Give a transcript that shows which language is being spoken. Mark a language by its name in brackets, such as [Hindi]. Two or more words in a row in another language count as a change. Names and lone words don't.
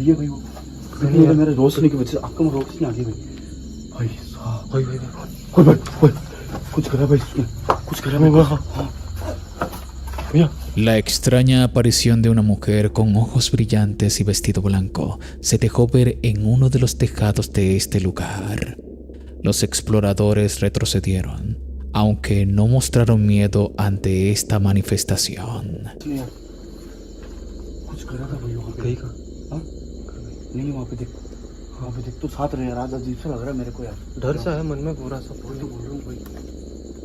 [Hindi] है भाई वो मेरे रोशनी की वजह से आंखों में रोशनी आ गई भाई भाई कुछ करा भाई कुछ करा भाई [Spanish] La extraña aparición de una mujer con ojos brillantes y vestido blanco se dejó ver en uno de los tejados de este lugar. Los exploradores retrocedieron, aunque no mostraron miedo ante esta manifestación. [Hindi] कुछ करा था भाई वहाँ पे नहीं वहाँ पे देख तो साथ रहे यार अजीब सा लग रहा है मेरे को यार डर सा है मन में पूरा सा बोल रहा हूँ भाई